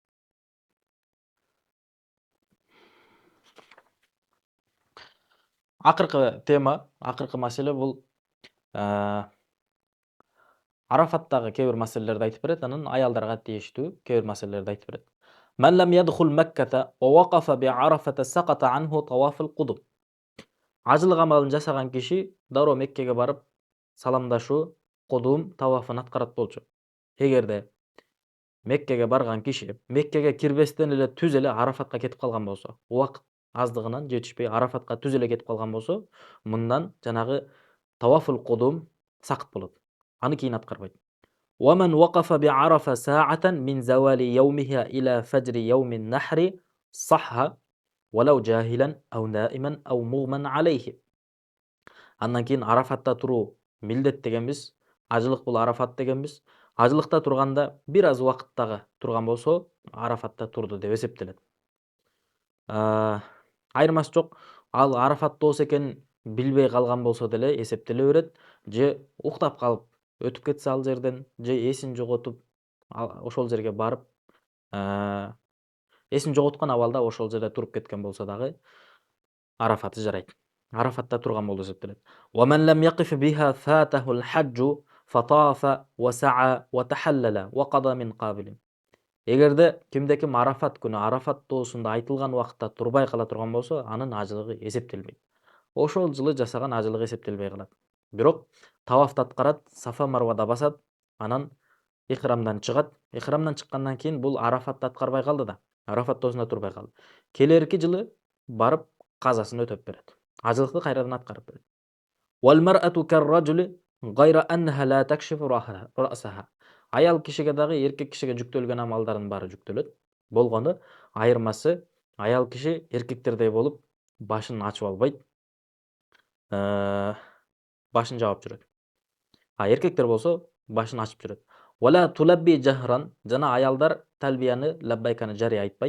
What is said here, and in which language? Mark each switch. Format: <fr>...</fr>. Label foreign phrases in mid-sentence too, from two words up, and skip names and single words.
<ky>Акыркы тема, акыркы маселе бул Арафаттагы кээ бир маселелерди айтып берет, анан аялдарга тийиштүү кээ бир маселелерди айтып берет.</ky> <ar>من لم يدخل مكة ووقف بعرفة سقط عنه طواف القدوم.</ar> <ky>Ажылык амалын жасаган киши дароо Меккеге барып саламдашуу, кудум тавафын аткарат болчу. Эгерде Меккеге барган киши Меккеге кирбестен эле түз эле Арафатка кетип калган болсо, убакыт аздыгынан жетишпей Арафатка түз эле кетип калган болсо, мындан жанагы</ky> <ar>طواف القدوم</ar> <ky>сакыт болот. Аны кийин аткарбайт.</ky> <ar>ومن وقف بعرفة ساعة من زوال يومها إلى فجر يوم النحر صح ولو جاهلا أو نائما أو مغمى عليه.</ar> <ky>Андан кийин Арафатта туруу милдет дегенбиз. Ажылык бул Арафат дегенбиз. Ажылыкта турганда бир аз убакыт дагы турган болсо, Арафатта турду деп эсептелет. Айырмасы жок. Ал Арафатта болсо экенин билбей калган болсо деле эсептеле берет, же уктап калып өтүп кетсе ал жерден, же эсин жоготуп ошол жерге барып, эсин жоготкон абалда ошол жерде туруп кеткен болсо дагы Арафаты жарайт. Арафатта турган болуп эсептелет.</ky> <ar>وَمَنْ لَمْ يَقِفْ بِهَا فَاتَهُ الْحَجُّ فَطَافَ وَسَعَى وَتَحَلَّلَ وَقَضَى مِنْ قَابِلٍ.</ar> <ky>Эгерде кимде-ким Арафат күнү Арафат тоосунда айтылган убакытта турбай кала турган болсо, анын ажылыгы эсептелбейт. Ошол жылы жасаган ажылыгы эсептелбей калат. Бирок тавафты аткарат, Сафа Марвада басат, анан ихрамдан чыгат. Ихрамдан чыккандан кийин бул Арафатты аткарбай калды да, Арафат тоосунда турбай калды. Келерки жылы барып казасын өтөп берет. Ажылыкты кайрадан аткарып берет.</ky> <ar>وَالْمَرْأَةُ كَالرَّجُلِ غَيْرَ أَنَّهَا لَا تَكْشِفُ رَأْسَهَا.</ar> <ky>Аял кишиге дагы эркек кишиге жүктөлгөн амалдардын баары жүктөлөт. Болгону айырмасы, аял киши эркектердей болуп башын ачып албайт, башын жаап жүрөт. Эркектер болсо башын ачып жүрөт.</ky> <ar>ولا تلبي جهرا,</ar> <ky>жана аялдар талбияны лаббайканы жарый айтпайт.</ky>